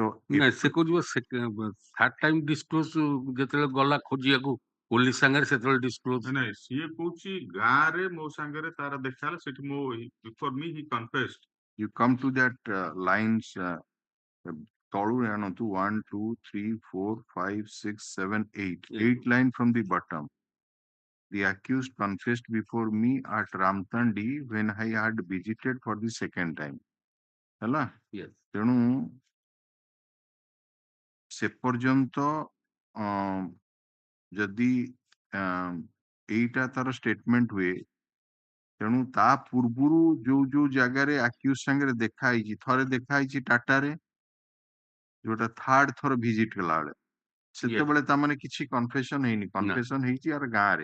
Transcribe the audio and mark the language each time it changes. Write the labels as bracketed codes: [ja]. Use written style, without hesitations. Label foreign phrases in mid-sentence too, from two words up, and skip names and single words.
[or] ନାଇଁ ସେ କହୁଛି [en] third time disclose [or] ଯେତେବେଳେ ଗଲା ଖୋଜିବାକୁ ପୋଲିସ ସାଙ୍ଗରେ ସେତେବେଳେ ଡିସକ୍ଲୋଜ। ନାଇଁ ସିଏ କହୁଛି ଗାଁରେ ମୋ ସାଙ୍ଗରେ ତାର ଦେଖା ହେଲା, ସେଠି ମୋ [en] before me he confessed. you come to that lines [or] ତଳୁ ଆଣନ୍ତୁ [en] 1 2 3 4 5 6 7 8 line from the bottom. The accused confessed before me at Ramtandi when I had visited for the second time. [or] ହେଲା? [en] Yes. [or] ତେଣୁ ସେ ପର୍ଯ୍ୟନ୍ତ ଯଦି ଏଇଟା ତାର ଷ୍ଟେଟମେଣ୍ଟ ହୁଏ, ତେଣୁ ତା ପୂର୍ବରୁ ଯୋଉ ଯୋଉ ଜାଗାରେ ଆକ୍ୟୁଜ ସାଙ୍ଗରେ ଦେଖା ହେଇଛି, ଥରେ ଦେଖା ହେଇଛି ଟାଟାରେ, ଯୋଉଟା ଥାର୍ଡ ଥର ଭିଜିଟ କଲା ବେଳେ, ସେତେବେଳେ ତାମାନେ କିଛି କନଫେସନ ହେଇନି, କନଫେସନ ହେଇଛି ଆର ଗାଁରେ।